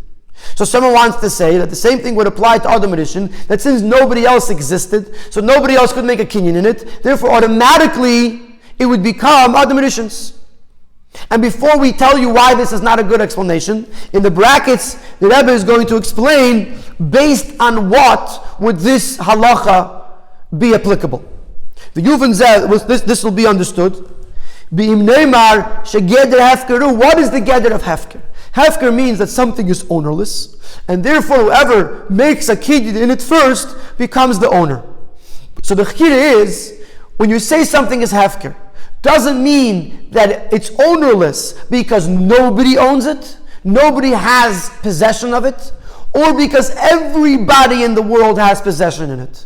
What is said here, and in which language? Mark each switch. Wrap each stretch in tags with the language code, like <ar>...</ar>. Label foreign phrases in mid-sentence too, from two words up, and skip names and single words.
<en>So someone wants to say that the same thing would apply to Adam HaRishon, that since nobody else existed, so nobody else could make a kinyan in it, therefore automatically it would become Adam HaRishon's. And before we tell you why this is not a good explanation, in the brackets, the Rebbe is going to explain based on what would this halacha be applicable. The Yuvan says, this will be understood.</en> <he>ובאם נאמר שגדר הפקר הוא.</he> <en>What is the geder of hefker? Hefker means that something is ownerless, and therefore whoever makes a kinyan in it first becomes the owner. So the chira is, when you say something is hefker, doesn't mean that it's ownerless because nobody owns it, nobody has possession of it, or because everybody in the world has possession in it.</en>